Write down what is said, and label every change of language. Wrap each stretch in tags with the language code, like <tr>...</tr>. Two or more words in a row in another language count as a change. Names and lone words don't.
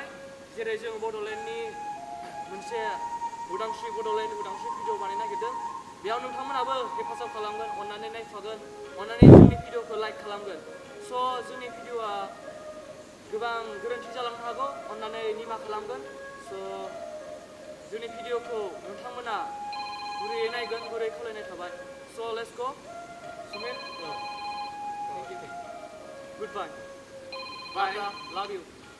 <brx>जेरै जों बड'लेण्डनि मोनसे उदांस्रि भिडिअ बानायनो नागिरदों बेयाव नोंथांमोनाबो हेफाजाब खालामगोन अन्नानै नायफागोन अन्नानै जोंनि भिडिअखौ लाइक खालामगोन जोंनि भिडिअआ गोबां गोरोन्थि जालांनो हागौ अन्नानै निमाहा खालामगोन जोंनि भिडिअखौ नोंथांमोना गुरैयै नायगोन गुरै खावलायनाय थाबाय</brx> <en>so let's go</en> <brx>सुमित</brx> <en>thank you goodbye Bye. love you</en>